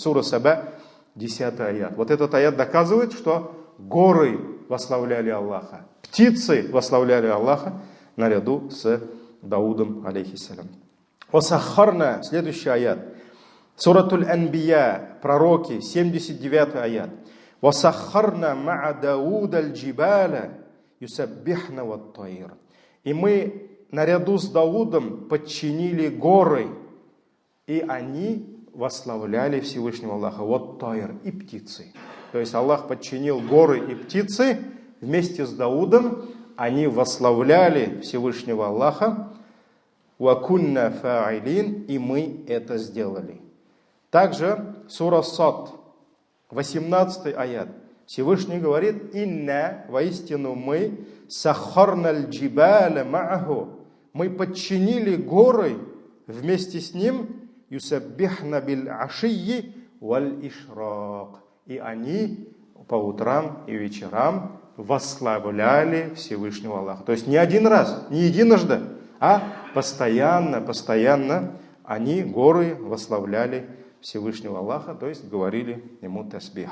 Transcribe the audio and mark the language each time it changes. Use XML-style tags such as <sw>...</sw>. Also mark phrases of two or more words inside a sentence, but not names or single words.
<ru>Сура Саба, 10 аят. Вот этот аят доказывает, что горы восславляли Аллаха, птицы восславляли Аллаха наряду с Даудом, алейхиссалям. Васахарна, следующий аят. Суратуль Анбия, пророки, 79 аят.</ru> <ar>وسخرنا مع داود الجبال يسبحن والطير.</ar> <ru>И мы наряду с Даудом подчинили горы, и они восславляли Всевышнего Аллаха. Ват-тайр, и птицы. То есть Аллах подчинил горы и птицы вместе с Даудом, они восславляли Всевышнего Аллаха.</ru> <ar>«وكنا فاعلين»,</ar> <ru>и мы это сделали. Также сура Сад, 18 аят. Всевышний говорит: «Инна», воистину мы,</ru> <ar>«سخرنا الجبال معه»,</ar> <ru>мы подчинили горы вместе с ним,</ru> <ar>«يسبحن بالعشي والإشراق»,</ar> <ru>и они по утрам и вечерам восславляли Всевышнего Аллаха. То есть не один раз, не единожды, а постоянно они, горы, восславляли Всевышнего Аллаха, то есть говорили ему тасбих.</ru>